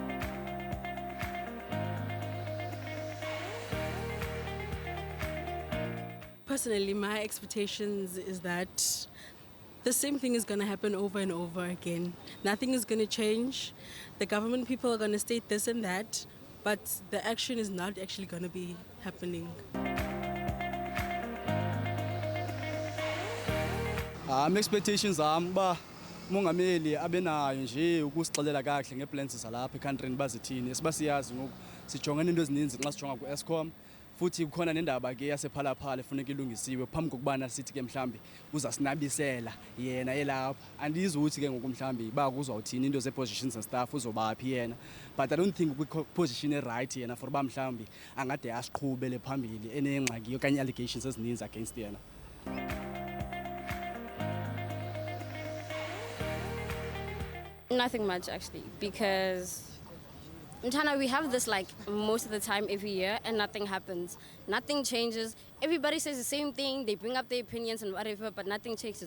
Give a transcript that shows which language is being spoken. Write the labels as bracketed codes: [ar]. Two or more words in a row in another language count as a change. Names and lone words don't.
[en] Personally, my expectations is that the same thing is going to happen over and over again. Nothing is going to change. The government people are going to state this and that, but the action is not actually going to be happening. [xh] Expectations uba mongameli abenayo nje ukusixelela kahle ngeplans zalapha eCountryni bazithini sibasiyazi ngoku sijongana into ezininzi xa sijonga ku-Eskom futhi kukhona nendaba ke yasephalaphala efuneka ilungisiwe phambi kokubana sithi ke mhlambi uzasinabisela yena elapha andizuthi ke ngoku mhlambi ba kuzawuthini into ze-positions [en] and stuff [xh] uzobaphi yena, [en] but I don't think [xh] kwi-position right yena for uba mhlambi angade asiqhubele phambili enengxaki okanye allegations ezininzi against yena. [en] Nothing much actually, because Mtana, we have this like most of the time every year and nothing happens. Nothing changes. Everybody says the same thing. They bring up their opinions and whatever, but nothing changes.